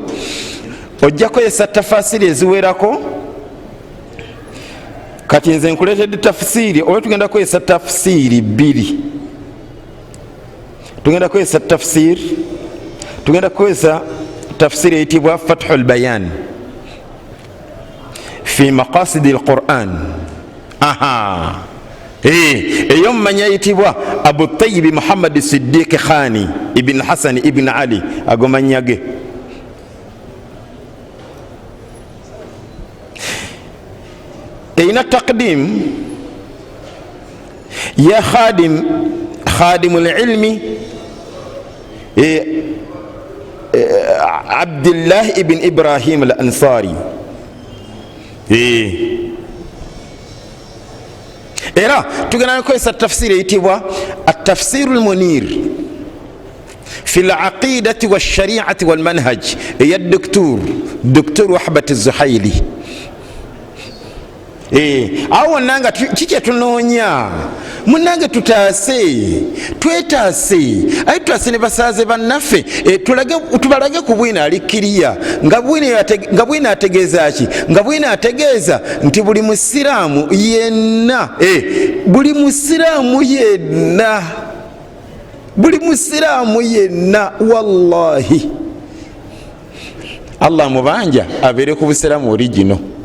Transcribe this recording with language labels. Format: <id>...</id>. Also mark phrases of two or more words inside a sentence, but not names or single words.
<lg>Ojja kwesa tafasiri eziwerako. Kati nze nkuleetedde tafsiri oba tugenda kwesa tafsiri bbiri. Tugenda kwesa tafsiri, tugenda kwesa tafsiri eyitibwa Fathul Bayan fi maqasidi al-Quran. Eyo mumanya eyitibwa Abu Tayyib Muhammad Siddiq Khani ibn Hassan ibn Ali agomanyage. Eyina taqdim ya</lg> <ar>خادم العلم</ar> <lg>Abdullah ibn Ibrahim al-Ansari. Era tugenda kwesa tafsiri eyitibwa at-tafsir al-munir fi al-aqidati wash-shari'ati wal-manhaj ya Dr. Wahbat az-Zuhaili. Awo nanga kiki tunoonya munange twetaase ayi twase ne basaze bannaffe tubalage ku bwina alikkiriya nga bwina ategeeza ki nga bwina ategeeza nti buli musiraamu yenna wallahi Allah mubanja abeere ku busiraamu origino.</lg>